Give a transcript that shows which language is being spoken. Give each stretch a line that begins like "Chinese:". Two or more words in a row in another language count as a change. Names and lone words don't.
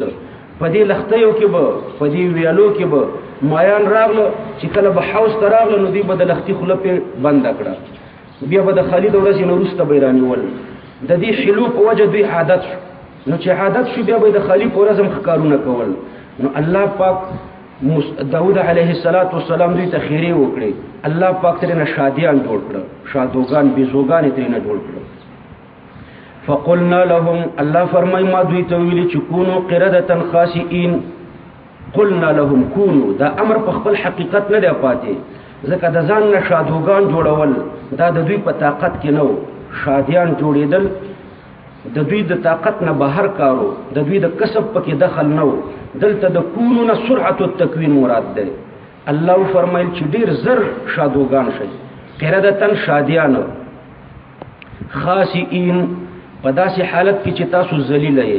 Pashto: په دې لښتیو کې به په دې ویالو کې به مایان راغله چې کله به حوض ته راغله نو دوی به د لښتي خوله پرې بنده کړه، بیا به د خالي د ورځې نه وروسته به یې رانیول. د دې حلو په وجه دوی عادت شو. نو چې عادت شو بیا به د خالی په ورځ هم ښکارونه کول. نو الله پاک داود
Arabic: علیه السلام
Pashto: دوی ته خیرې وکړې. الله پاک ترېنه شادیان جوړ کړه، شادوګان بیزوګان یې ترېنه جوړ کړه.
Arabic: فقلنا لهم
Pashto: الله فرمای ما دوی ته ویلي چې
Arabic: کونو قردة خاسئین. قلنا لهم کونو
Pashto: دا امر په خپل حقیقت نه دی پاتې، ځکه د ځان نه شادوګان جوړول دا د دوی په طاقت کې نه و. شادیان جوړېدل د دوی د طاقت نه بهر کارو، د دوی د کسب پکې دخل نه و. دلته د کونو نه
Arabic: سرعت التکوین
Pashto: مراد دی. الله فرمایل چې ډېر زر شادوګان شي، قردة شادیان، خاسئین په داسې حالت کې چې تاسو ذلیله یئ.